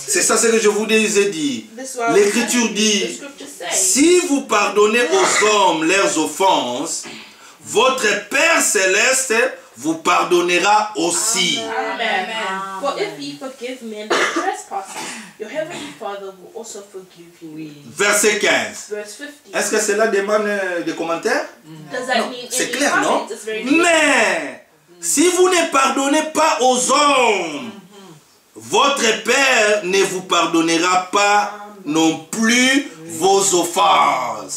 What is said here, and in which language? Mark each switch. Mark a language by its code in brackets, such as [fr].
[fr] c'est ça ce que je vous ai dit. [en] this is what [fr] L'Écriture [en] the [fr] dit, [en] scripture says. [fr] si vous pardonnez aux hommes leurs offenses, votre Père Céleste vous pardonnera aussi. Amen. [en] For if ye forgive men their trespasses, your heavenly Father will also forgive you. [fr] Verset 15. [en] Verse 50. [fr] Est-ce que cela demande des commentaires? [en] Does that mean [fr] C'est [en] any [fr] clair, non? [en] comments? It's very clear. [fr] Mais si vous ne pardonnez pas aux hommes, votre Père ne vous pardonnera pas non plus vos offenses.